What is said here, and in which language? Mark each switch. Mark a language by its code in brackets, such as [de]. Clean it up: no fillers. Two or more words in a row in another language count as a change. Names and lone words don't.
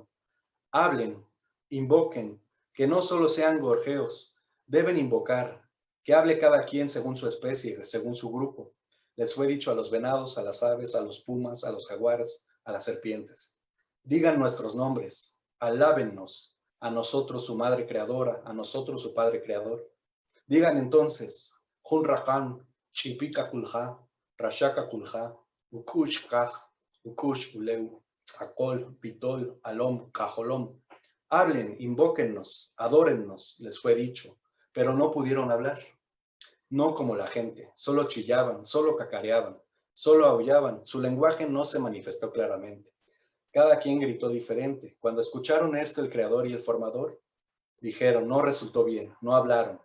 [es] Hablen, invoquen, que no solo sean gorjeos, deben invocar, que hable cada quien según su especie, según su grupo. Les fue dicho a los venados, a las aves, a los pumas, a los jaguares, a las serpientes. Digan nuestros nombres, alábennos, a nosotros su madre creadora, a nosotros su padre creador. Digan entonces, Hunrahan, Chipika Kulha, Rashaka Kulha, Ukush Kaj, Ukush Uleu, Akol, Pitol, Alom, Cajolom. Hablen, invóquennos, adórennos, les fue dicho, pero no pudieron hablar. No como la gente, solo chillaban, solo cacareaban, solo aullaban, su lenguaje no se manifestó claramente. Cada quien gritó diferente. Cuando escucharon esto el creador y el formador, dijeron, no resultó bien, no hablaron.